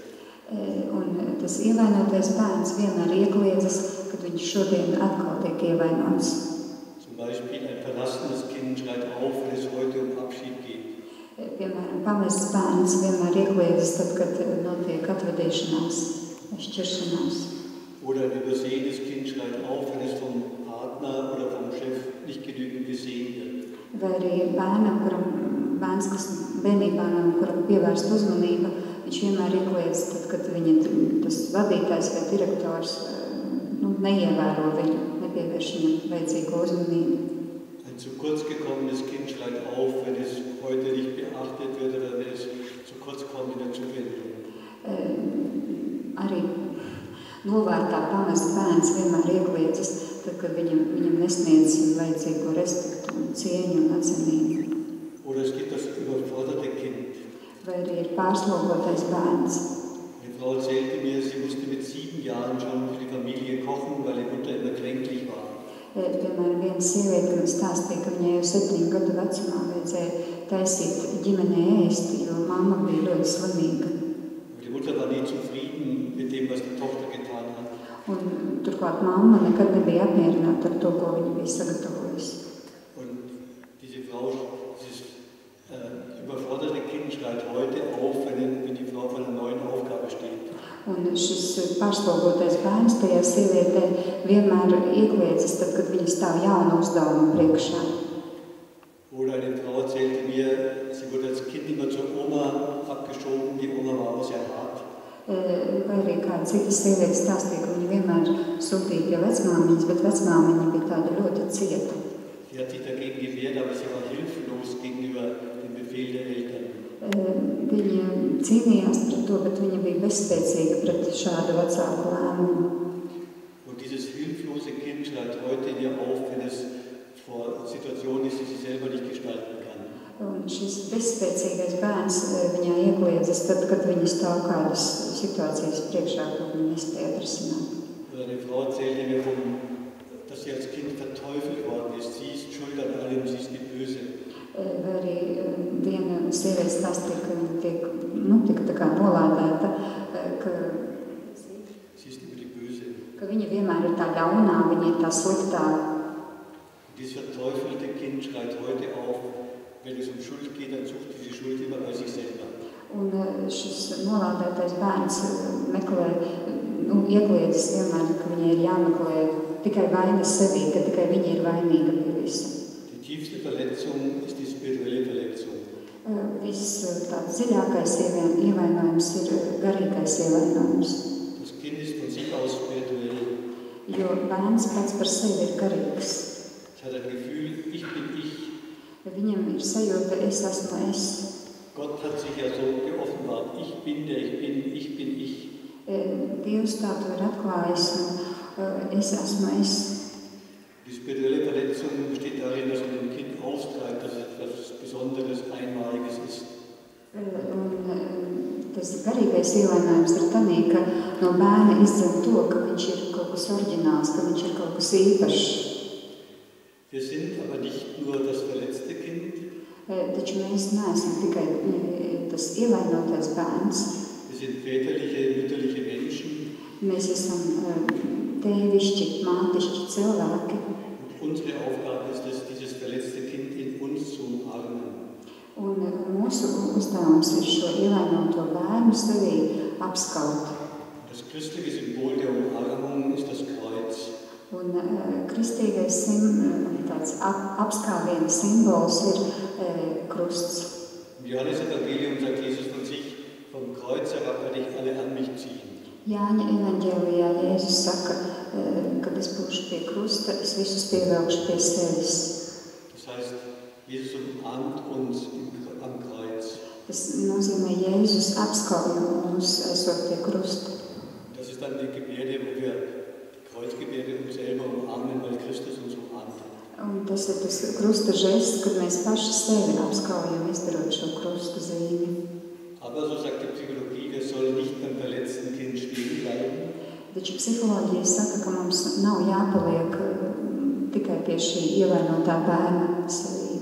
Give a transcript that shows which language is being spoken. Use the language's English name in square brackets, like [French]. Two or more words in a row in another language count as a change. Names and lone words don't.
[Latvian] Un tas ievainotais bērns vienmēr iekliedzas, kad viņš šodien atkal tiek ievainots. [German] Zum Beispiel ein verlassenes Kind schreit auf, wenn es heute um Abschied geht. [Latvian] Piemēram, pamests bērns vienmēr iekliedzas tad, kad notiek atvadīšanās, šķiršanās. [German] Oder ein übersehenes Kind schreit auf, wenn es vom Partner oder vom Chef nicht genügend gesehen wird. [Latvian] Vai arī bērns, kas bērnībā nav, kuram pievērst uzmanība, viņš vienmēr iekliedz tad, kad tas vadītājs vai direktors neievēro viņu, nepievērš viņam vajadzīgo uzmanību. [German] Ein zu kurz gekommenes Kind schreit auf, wenn es heute nicht beachtet wird oder wenn es zu kurz kommt in der Zuwendung. [Latvian] Arī novārtā pamest bērns vienmēr iekliedzas, tad, kad viņam nesniedz vajadzīgo respektu un cieņu un atzinību. [German] Oder es gibt das überforderte Kind. [Latvian] Vai arī ir pārslogotais bērns. [German] Eine Frau erzählte mir, sie musste mit 7 Jahren schon für die Familie kochen, weil die Mutter immer kränklich war. [Latvian] Piemēram, viena sieviete, kas stāstīja, ka viņai jau 7 gadu vecumā vajadzēja taisīt ģimenē ēst, jo mamma bija ļoti slimīga. [German] Die Mutter war nie zufrieden mit dem, was die Tochter getan hat. [Latvian] Un turklāt mamma nekad nebija apmierināta ar to, ko viņa bija sagatavojusi. [German] Und diese Frau, dieses überforderte Kind schreit heute auf, wenn die Frau vor einer neuen Aufgabe steht. [Latvian] Un šis pārslogotais bērns tajā sievietē vienmēr iekliedzas tad, kad viņa stāv jaunu uzdevumu priekšā. [German] Oder eine Frau erzählte mir, sie wurde als Kind immer zur Oma abgeschoben, die Oma war aber sehr hart. [Latvian] Vai arī kāda cita sieviete stāstīja, ka viņa vienmēr sūtīja pie vecmāmiņas, bet vecmāmiņa bija tāda ļoti cieta. [German] Sie hat sich dagegen gewehrt, aber sie war hilflos gegenüber dem Befehl der Eltern. [Latvian] Viņa cīnījās pret to, bet viņa bija bezspēcīga pret šādu vecāku lēmumu. [German] Und dieses hilflose Kind schreit heute in ihr auf, wenn es vor Situationen ist, die sie selber nicht gestalten kann. [Latvian] Un šis bezspēcīgais bērns viņā iekliedzas tad, kad viņa stāv kādas situācijas priekšā, ko viņa nespēja atrisināt. [German] Oder eine Frau erzählte mir, dass sie als Kind verteufelt worden ist. Sie ist schuld an allem, sie ist die Böse. [Latvian] Vai arī viena sieviete stāstīja, ka viņa tiek tā kā nolādēta, ka viņa vienmēr ir tā ļaunā, viņa ir tā sliktā. [German] Dieses verteufelte Kind schreit heute auf, wenn es um Schuld geht, dann sucht diese Schuld immer bei sich selber. [Latvian] Un šis nolādētais bērns iekliedzas vienmēr, ka viņai ir jāmeklē tikai vaina sevī, ka tikai viņa ir vainīga pie visa. [German] Die tiefste Verletzung ist die spirituelle Verletzung. [Latvian] Visdziļākais ievainojums ir garīgais ievainojums. [German] Das Kind ist von sich aus spirituell. [Latvian] Jo bērns pats par sevi ir garīgs. [German] Es hat ein Gefühl, ich bin ich. [Latvian] Viņam ir sajūta, es esmu es. [German] Gott hat sich ja so geoffenbart. Ich bin der ich bin, ich bin ich. [Latvian] Dievs tā to ir atklājis, un es esmu es. [German] Die spirituelle Verletzung besteht darin, dass man dem Kind austreibt, dass es etwas Besonderes, Einmaliges ist. [Latvian] Un tas garīgais ievainojums ir tanī, ka no bērna izdzen to, ka viņš ir kaut kas oriģināls, ka viņš ir kaut kas īpašs. [German] Wir sind aber nicht nur das verletzte Kind. [Latvian] Taču mēs neesam tikai tas ievainotais bērns. [German] Wir sind väterliche, mütterliche Menschen. [Latvian] Mēs esam tēvišķi, mātišķi cilvēki. [German] Und unsere Aufgabe ist es, dieses verletzte Kind in uns zu umarmen. [Latvian] Un mūsu uzdevums ir šo ievainoto bērnu sevī apskaut. [German] Das christliche Symbol der Umarmung ist das Kreuz. [Latvian] Un kristīgais tāds apskāviena simbols ir krusts. [German] Im Johannes-Evangelium sagt Jesus von sich, vom Kreuz herab werde ich alle an mich ziehen. [Latvian] Jāņa evaņģēlijā Jēzus saka, kad es būšu pie krusta, es visus pievelkšu pie sevis. [German] Das heißt, Jesus umarmt uns am Kreuz. [Latvian] Tas nozīmē, Jēzus apskauj mūs esot pie krusta. [German] Das ist dann die Gebärde, wo wir die Kreuzgebärde uns selber umarmen, weil Christus uns umarmt hat. [Latvian] Un tas ir tas krusta žests, kad mēs paši sevi apskaujam, izdarot šo krusta zīmi. [German] Aber so sagt die Psychologie, wir sollen nicht beim verletzten Kind stehen bleiben. [Latvian] Taču psiholoģija saka, ka mums nav jāpaliek tikai pie šī ievainotā bērna sevī.